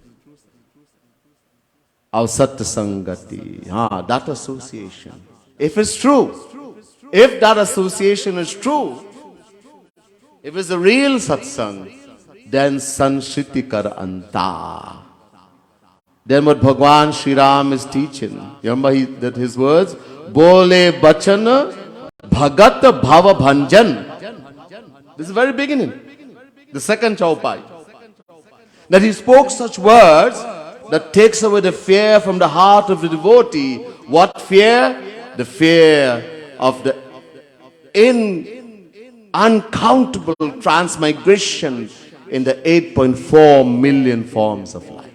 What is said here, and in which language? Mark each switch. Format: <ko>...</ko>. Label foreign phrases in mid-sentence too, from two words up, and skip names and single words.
<en>Our satsangati, that association. If it's true, if that association is true, if it's a real satsang, then</en> <awa>संसृति कर अंता.</awa> <en>Then what Bhagwan Shri Ram is teaching. You remember that his words?</en> <awa>बोले बचन भगत भव भंजन.</awa> <en>This is the very beginning. The second chaupai. That he spoke such words that takes away the fear from the heart of the devotee. What fear? The fear of the uncountable transmigration in the 8.4 million forms of life.</en>